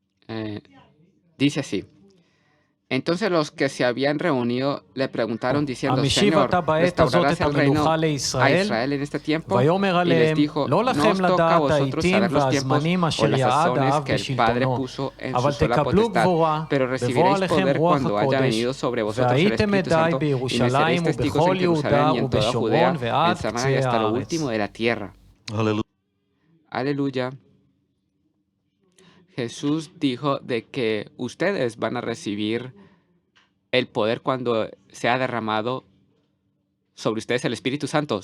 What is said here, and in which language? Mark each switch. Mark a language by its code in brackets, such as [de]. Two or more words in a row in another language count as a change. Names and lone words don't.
[es] Eh, dice así. Entonces los que se habían reunido le preguntaron diciendo, [he] המשיב [es] Señor, [he] אתה בעת הזאת [es] ¿restaurarás [he] את [es] el reino [he] המלוכה [es] a [he] לישראל? [es] Israel en este tiempo? [he] ויאמר [es] Y les [he] עליהם, [es] dijo, [he] לא [es] no [he] לכם [es] os toca a [he] לדעת [es] vosotros [he] העתים [es] saber los tiempos [he] והזמנים [es] o [he] אשר [es] las [he] יעד [es] sazones [he] האב [es] que el Padre [he] בשלטונו, [es] puso en su [he] אבל [es] sola [he] תקבלו [es] potestad, [he] גבורה, [es] pero [he] בבוא [es] recibiréis [he] עליכם [es] poder [he] רוח [es] cuando haya [he] הקודש, [es] venido sobre vosotros el [he] והייתם [es] Espíritu [he] עדי [es] Santo, y me seréis [he] בירושלים [es] testigos en [he] ובכל [es] Jerusalén [he] יהודה [es] y en toda [he] ובשומרון [es] Judea, en [he] ועד [es] Samaria y [he] קצה [es] hasta lo último [he] הארץ. [es] de la tierra. Aleluya. Jesús dijo de que ustedes van a recibir el poder cuando sea derramado sobre ustedes el Espíritu Santo.